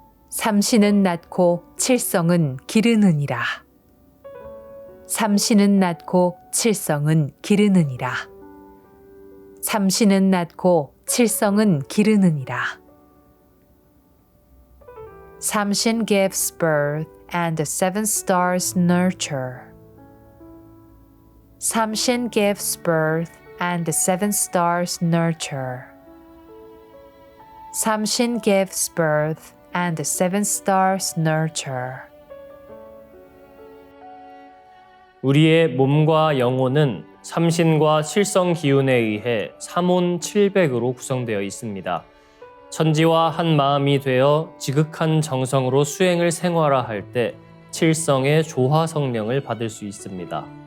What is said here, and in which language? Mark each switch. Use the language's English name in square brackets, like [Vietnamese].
[Korean] 삼신은 낳고 칠성은 기르느니라. 삼신은 낳고 칠성은 기르느니라. 삼신은 낳고 칠성은 기르느니라. [English] 삼신 gives birth and the seven stars nurture. 삼신 gives birth and the seven stars nurture. 삼신 gives birth and the seven stars nurture. [Korean] 우리의 몸과 영혼은 삼신과 칠성 기운에 의해 삼온 칠백으로 구성되어 있습니다. 천지와 한 마음이 되어 지극한 정성으로 수행을 생활화할 때 칠성의 조화 성령을 받을 수 있습니다.